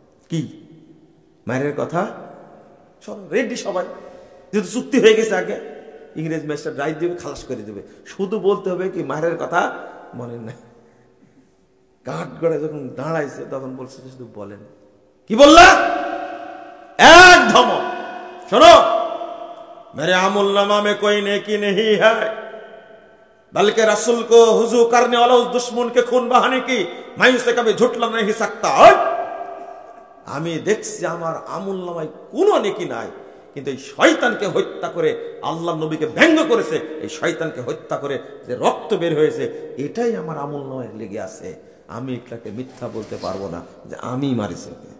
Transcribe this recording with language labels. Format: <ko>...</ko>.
<bn>কি মারের কথা স্মরণ? রেডি সবাই, যেহেতু চুক্তি হয়ে গেছে। আগে ইংরেজ ম্যাজিস্ট্রেট রায় দিবে, খালাস করে দেবে, শুধু বলতে হবে কি মারের কথা মনে নাই। কাঠ গড়ায় যখন দাঁড়াইছে তখন বলছে শুধু বলেন। কি বললা? এক ধমক। শোনো,</bn> <hi>मेरे अमलनामा में कोई नेकी नहीं है, बल्कि रसूल को हुजू करने वाला उस दुश्मन के खून बहाने की मैं उसे कभी झुठला नहीं सकता।</hi> <bn>আমি দেখছি আমার আমলনামায় কোনো নেকি নাই, কিন্তু এই শয়তানকে হত্যা করে আল্লাহ নবীকে ব্যঙ্গ করেছে, এই শয়তানকে হত্যা করে যে রক্ত বের হয়েছে এটাই আমার আমলনামায় লেগে আছে। আমি এটাকে মিথ্যা বলতে পারবো না যে আমি মারিছি।</bn>